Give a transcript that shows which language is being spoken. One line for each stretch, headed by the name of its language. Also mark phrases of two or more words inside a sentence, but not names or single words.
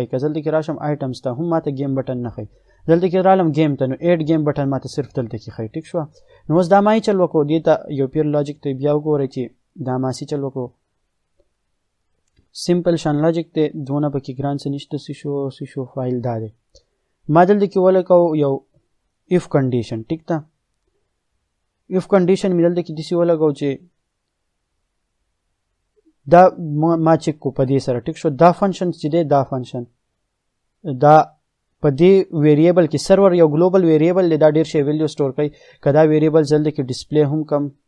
Pashto: که دلته کې راشم آیټمز ته هم ما ته
English: game button
Pashto: نه ښایي. دلته کې رالم ګیم ته نو 8
English: game button
Pashto: ما ته صرف دلته کې ښایي. ټیک شوه. نو اوس دا ما یې چل وکړو. دې ته یو پیر لاجیک ته بیا وګورئ چې دا ما سي چل وکړو. سمپل شان لاجیک دی. دونه پکې ګران څه نشته. څه شو فایل دا دی. ما دلته کې ولګو یو
English: if condition.
Pashto: ټیک ده.
English: if condition
Pashto: مې دلته کې داسې ولګو چې دا ما چیک کو په دې سره. ټیک شو. دا فنکشن چې دی دا فنکشن دا په دې ویریبل کې سرور یو
English: global variable
Pashto: دی. دا ډېر شی
English: value store
Pashto: کوي. که دا ویریبل دلته کې ډسپلی هم کم.